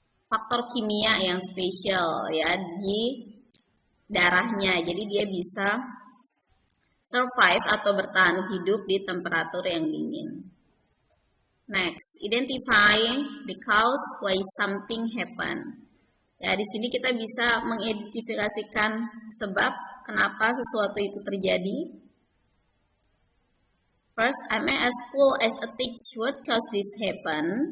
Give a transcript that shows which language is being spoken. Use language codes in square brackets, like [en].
[id] faktor kimia yang spesial ya di darahnya, jadi dia bisa survive atau bertahan hidup di temperatur yang dingin. [en] Next, identify the cause why something happened. [id] Ya, di sini kita bisa mengidentifikasikan sebab kenapa sesuatu itu terjadi. [en] First, I'm as full as a teach. What caused this happen?